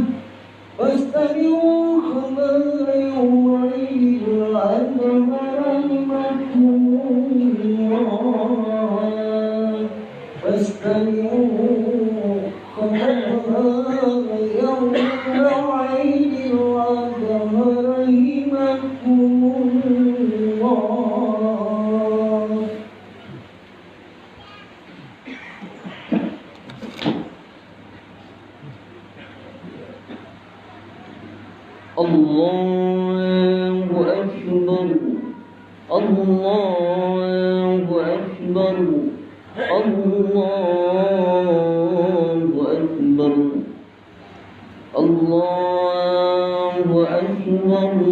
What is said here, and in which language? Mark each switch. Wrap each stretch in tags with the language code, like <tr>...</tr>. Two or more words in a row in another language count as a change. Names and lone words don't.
<ar>فاستمعوا خبر يوم عيد الأضحى رحمكم الله. فاستمعوا خبر يوم عيد الأضحى رحمكم الله. الله أكبر الله أكبر الله أكبر الله أكبر,</ar>